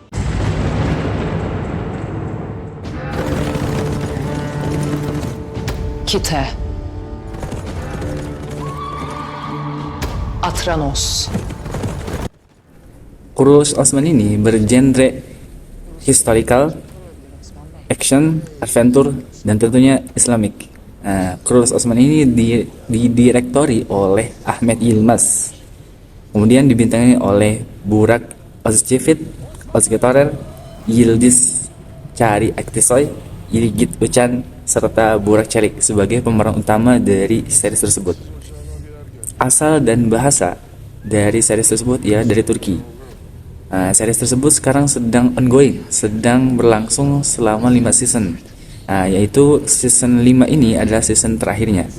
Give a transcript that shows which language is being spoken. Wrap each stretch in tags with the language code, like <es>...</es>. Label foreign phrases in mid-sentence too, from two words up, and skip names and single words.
<id>Kite. Atranos. Kuruluş Osman ini bergenre</id> <en>historical, action, adventure,</en> <id>dan tentunya Islamic. Kuruluş Osman ini didirektori oleh Ahmet Yilmaz. Kemudian dibintangi oleh Burak Özçivit, Özge Torer, Yildiz Cari Aktisoy, Yilgit Ucan, serta Burak Çelik sebagai pemeran utama dari series tersebut. Asal dan bahasa dari series tersebut ya dari Turki. Series tersebut sekarang sedang ongoing, sedang berlangsung selama 5 season. Yaitu season 5 ini adalah season terakhirnya.</id>